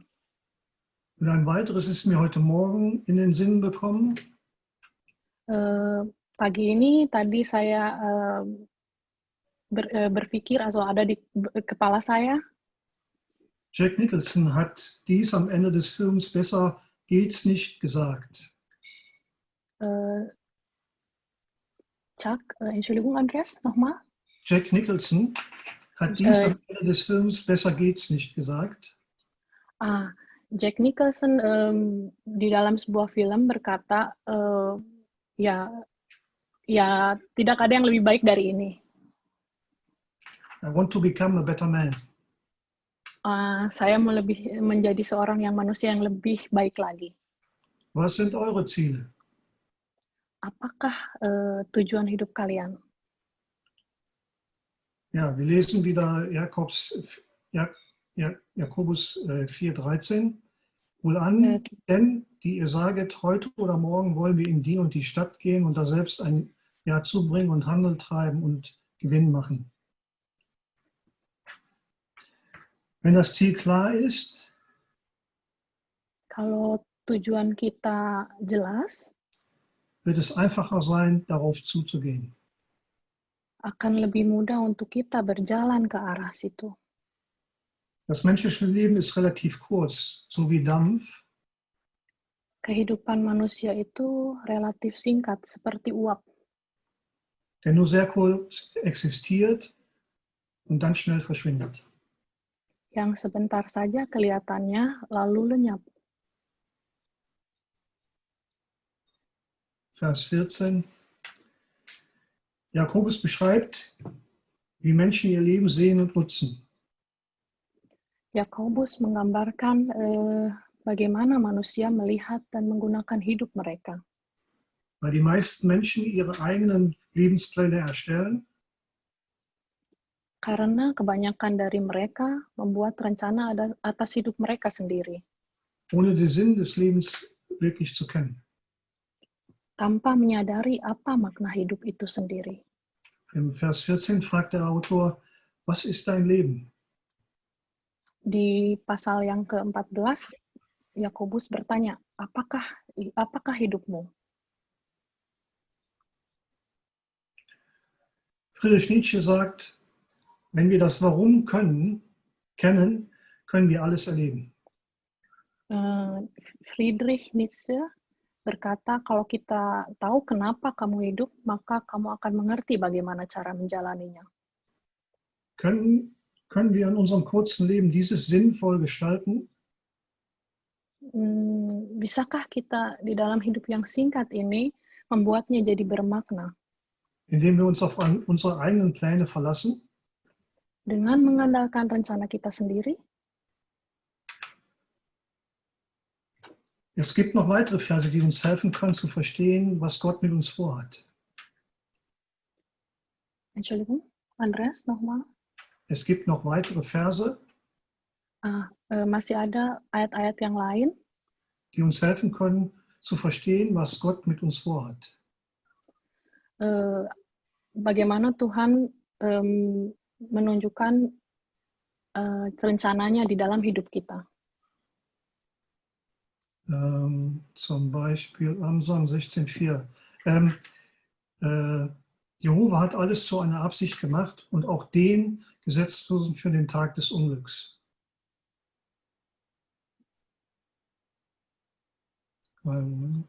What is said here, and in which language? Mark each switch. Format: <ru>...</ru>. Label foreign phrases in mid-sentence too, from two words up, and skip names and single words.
<de>Und ein weiteres ist mir heute Morgen in den Sinn gekommen.</de> <id>Pagi ini tadi saya berpikir, also ada di kepala saya.</id> <de>Jack Nicholson hat dies am Ende des Films Besser geht's nicht gesagt. Entschuldigung, Andreas, nochmal. Jack Nicholson hat dies am Ende des Films Besser geht's nicht gesagt.</de> <id>Jack Nicholson di dalam sebuah film berkata, ya tidak ada yang lebih baik dari ini.</id> <en>I want to become a better man.</en> <id>Saya mau menjadi seorang manusia yang lebih baik lagi.</id> <de>Was sind eure Ziele?</de> <id>Apakah tujuan hidup kalian?</id> <de>Ja, wir lesen wieder Jakobus 4,13, wo Wohlan, denn die ihr saget, heute oder morgen wollen wir in die und die Stadt gehen und da selbst ein Jahr zubringen und Handel treiben und Gewinn machen. Wenn das Ziel klar ist,</de> <id>Kalau tujuan kita jelas,</id> <de>wird es einfacher sein, darauf zuzugehen.</de> <id>akan lebih mudah untuk kita berjalan ke arah situ.</id> <de>Das menschliche Leben ist relativ kurz, so wie Dampf.</de> <id>Kehidupan manusia itu relatif singkat, seperti uap,</id> <de>Der nur sehr kurz existiert und dann schnell verschwindet.</de> <id>yang sebentar saja kelihatannya lalu lenyap.</id> <de>Vers 14. Jakobus beschreibt, wie Menschen ihr Leben sehen und nutzen.</de> <id>Yakobus menggambarkan bagaimana manusia melihat dan menggunakan hidup mereka.</id> <de>Weil die meisten Menschen ihre eigenen Lebenspläne erstellen,</de> <id>Karena kebanyakan dari mereka membuat rencana atas hidup mereka sendiri,</id> <de>ohne den Sinn des Lebens wirklich zu kennen.</de> <id>tanpa menyadari apa makna hidup itu sendiri.</id> <de>Im Vers 14 fragt der Autor, was ist dein Leben?</de> <id>Di pasal yang ke-14, Yakobus bertanya, apakah hidupmu?</id> <de>Friedrich Nietzsche sagt, wenn wir das Warum kennen, können wir alles erleben.</de> <id>Friedrich Nietzsche berkata, kalau kita tahu kenapa kamu hidup, maka kamu akan mengerti bagaimana cara menjalaninya.</id> <de>Können wir in unserem kurzen Leben dieses sinnvoll gestalten?</de> <id>Bisakah kita di dalam hidup yang singkat ini membuatnya jadi bermakna?</id> <de>Indem wir uns auf unsere eigenen Pläne verlassen?</de> <id>Dengan mengandalkan rencana kita sendiri?</id> <de>Es gibt noch weitere Verse, die uns helfen können zu verstehen, was Gott mit uns vorhat. Entschuldigung, Andreas, nochmal. Es gibt noch weitere Verse,</de> <id>Masih ada ayat-ayat yang lain</id> <de>die uns helfen können zu verstehen, was Gott mit uns vorhat.</de> <id>Bagaimana Tuhan menunjukkan rencananya di dalam hidup kita.</id> <de>Zum Beispiel am Psalm 16,4. Jehova hat alles zu einer Absicht gemacht und auch den Gesetzlosen für den Tag des Unglücks. Moment.</de>